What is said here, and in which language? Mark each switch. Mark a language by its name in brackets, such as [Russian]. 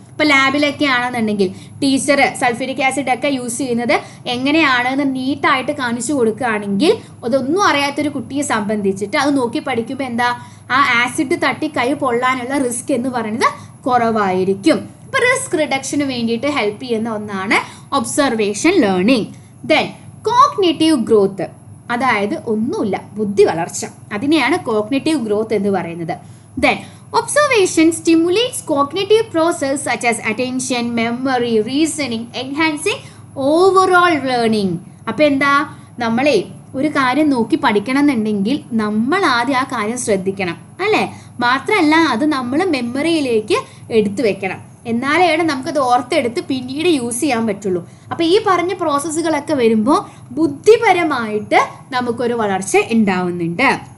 [Malayalam] ഇപ്പോൾ ലാബിലൊക്കെ ആണെന്നുണ്ടെങ്കിൽ teacher sulphuric acid ഒക്കെ യൂസ് ചെയ്യുന്നത് എങ്ങനെയാണെന്ന് നീറ്റായിട്ട് കാണിച്ചു കൊടുക്കുകയാണെങ്കിൽ അതൊന്നും അറിയാത്തൊരു കുട്ടിയെ സംബന്ധിച്ചിട്ട് അത് നോക്കി പഠിക്കുമ്പോൾ എന്താ, ആ ആസിഡ് തട്ടി കൈ പൊള്ളാനുള്ള റിസ്ക് എന്ന് പറയുന്നത് കുറവായിരിക്കും. ഇപ്പോൾ റിസ്ക് റിഡക്ഷന് വേണ്ടിയിട്ട് ഹെൽപ്പ് ചെയ്യുന്ന ഒന്നാണ് observation learning. Then cognitive growth, അതായത് ഒന്നുമില്ല ബുദ്ധി വളർച്ച, അതിനെയാണ് കോഗ്നിറ്റീവ് ഗ്രോത്ത് എന്ന് പറയുന്നത്. [English] Then observation stimulates cognitive process such as attention, memory, reasoning, enhancing overall learning. [Malayalam] അപ്പോൾ എന്താ, നമ്മളെ ഒരു കാര്യം നോക്കി പഠിക്കണം എന്നുണ്ടെങ്കിൽ നമ്മൾ ആദ്യം ആ കാര്യം ശ്രദ്ധിക്കണം അല്ലേ. മാത്രമല്ല അത് നമ്മൾ മെമ്മറിയിലേക്ക് എടുത്തു വെക്കണം, എന്നാലാണ് നമുക്കത് ഓർത്തെടുത്ത് പിന്നീട് യൂസ് ചെയ്യാൻ പറ്റുള്ളൂ. അപ്പോൾ ഈ പറഞ്ഞ പ്രോസസ്സുകളൊക്കെ വരുമ്പോൾ ബുദ്ധിപരമായിട്ട് നമുക്കൊരു വളർച്ച ഉണ്ടാവുന്നുണ്ട്.